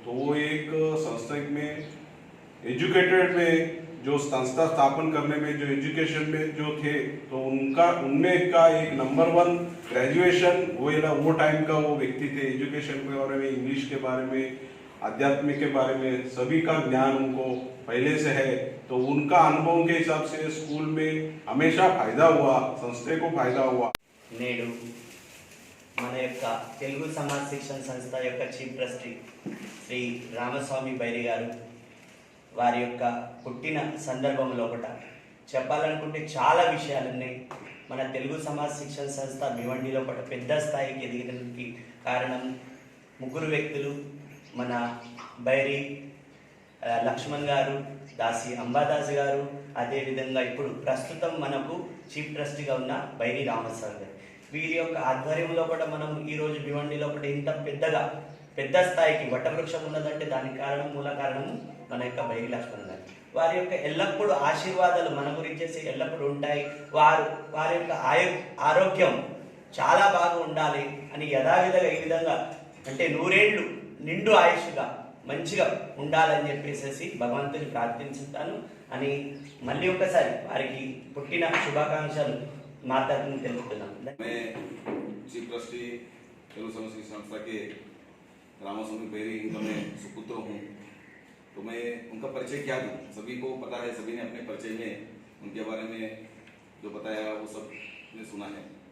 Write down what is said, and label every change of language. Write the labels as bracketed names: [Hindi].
[Hindi] तो वो एक संस्था में एजुकेटेड में जो संस्था स्थापन करने में जो एजुकेशन में जो थे, तो उनमें का एक नंबर 1 ग्रेजुएशन वो टाइम का वो व्यक्ति थे। एजुकेशन के बारे में, इंग्लिश के बारे में, आध्यात्म के बारे में सभी का ज्ञान उनको पहले से है। तो उनका अनुभव के हिसाब से स्कूल में हमेशा फायदा हुआ, संस्थे को फायदा हुआ। [Telugu] నేడు మన యొక్క తెలుగు సమాజ్ శిక్షణ సంస్థ యొక్క చీఫ్ ట్రస్టీ శ్రీ రామస్వామి బైరి గారు వారి యొక్క పుట్టిన సందర్భంలో ఒకట చెప్పాలనుకుంటే చాలా విషయాలు ఉన్నాయి. మన తెలుగు సమాజ శిక్షణ సంస్థ భివండిలో ఒక పెద్ద స్థాయికి ఎదిగడానికి కారణం ముగ్గురు వ్యక్తులు. మన బైరి లక్ష్మణ్ గారు, దాసి అంబాదాస్ గారు, అదేవిధంగా ఇప్పుడు ప్రస్తుతం మనకు చీఫ్ ట్రస్టీగా ఉన్న బైరి రామస్వామి గారు. వీరి యొక్క ఆధ్వర్యంలో కూడా మనం ఈరోజు భివండిలో ఒకటి ఇంత పెద్ద స్థాయికి వటవృక్షం ఉన్నదంటే దానికి కారణం, మూల కారణము మన యొక్క బైరి లక్ష్మణ్ గారు. వారి యొక్క ఎల్లప్పుడూ ఆశీర్వాదాలు మన గురించి ఎల్లప్పుడూ ఉంటాయి. వారి యొక్క ఆరోగ్యం చాలా బాగా ఉండాలి అని యథావిధిగా ఈ విధంగా అంటే 100 ఏళ్ళు నిండు ఆయుష్గా మంచిగా ఉండాలని చెప్పేసి భగవంతుని ప్రార్థించుతాను అని మళ్ళీ ఒకసారి వారికి పుట్టిన శుభాకాంక్షలు మా తరఫున తెలుపుతున్నాను. [Hindi] मैं चीफ ट्रस्टी तेलुगु समाज शिक्षण संस्था के रामास्वामी बैरी इनका मैं सुपुत्र हूँ। तो मैं उनका परिचय क्या दूँ, सभी को पता है, सभी ने अपने परिचय में उनके बारे में जो बताया वो सब ने सुना है।